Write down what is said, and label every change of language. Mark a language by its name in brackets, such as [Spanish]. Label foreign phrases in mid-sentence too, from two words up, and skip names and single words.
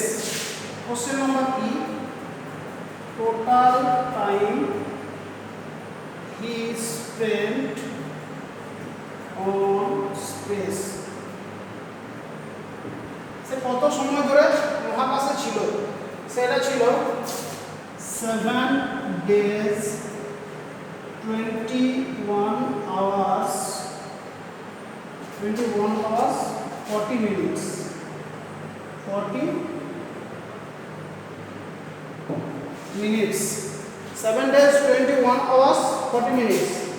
[English] question number E, total time he spent on space. [Bangla] সে কত সময় ধরে মহাকাশে ছিল সেটা ছিল [English] 7 days 21 hours 40 minutes 40 minutes 7 days 21 hours 40 minutes